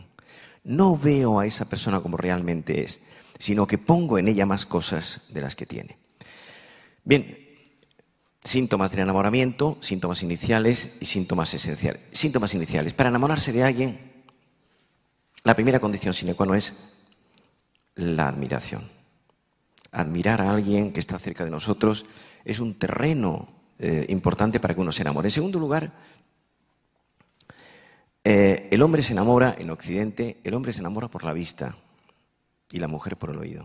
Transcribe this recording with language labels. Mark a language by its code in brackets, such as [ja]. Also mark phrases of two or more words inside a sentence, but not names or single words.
[es] No veo a esa persona como realmente es, sino que pongo en ella más cosas de las que tiene. Bien, síntomas del enamoramiento, síntomas iniciales y síntomas esenciales. Síntomas iniciales. Para enamorarse de alguien, la primera condición [la] sine qua non [es] es la admiración. Admirar a alguien que está cerca de nosotros es un terreno importante para que uno se enamore. En segundo lugar, el hombre se enamora, en Occidente, el hombre se enamora por la vista y la mujer por el oído.